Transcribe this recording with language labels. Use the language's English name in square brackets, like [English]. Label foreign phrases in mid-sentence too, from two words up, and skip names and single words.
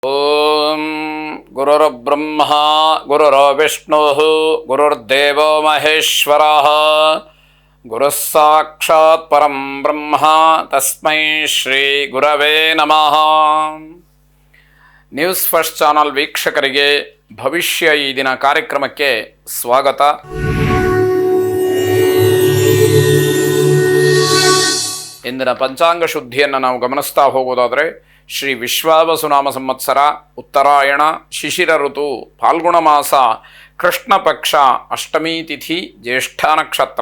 [Sanskrit] ಓಂ ಗುರುರ್ಬ್ರಹ್ಮ ಗುರುರ್ವಿಷ್ಣು ಗುರುರ್ದೇವೋ ಮಹೇಶ್ವರ ಗುರುಃ ಸಾಕ್ಷಾತ್ ಪರಂ ಬ್ರಹ್ಮ ತಸ್ಮೈ ಶ್ರೀ ಗುರವೇ ನಮಃ. [Kannada] ನ್ಯೂಸ್ ಫಸ್ಟ್ ಚಾನಲ್ ವೀಕ್ಷಕರಿಗೆ ಭವಿಷ್ಯ ಈ ದಿನ ಕಾರ್ಯಕ್ರಮಕ್ಕೆ ಸ್ವಾಗತ. ಇಂದಿನ ಪಂಚಾಂಗ ಶುದ್ಧಿಯನ್ನು ನಾವು ಗಮನಿಸ್ತಾ ಹೋಗೋದಾದರೆ ಶ್ರೀ ವಿಶ್ವಾವಸುನಾಮ ಸಂವತ್ಸರ, ಉತ್ತರಾಯಣ, ಶಿಶಿರ ಋತು, ಫಾಲ್ಗುಣ ಮಾಸ, ಕೃಷ್ಣ ಪಕ್ಷ, ಅಷ್ಟಮಿ ತಿಥಿ, ಜ್ಯೇಷ್ಠ ನಕ್ಷತ್ರ.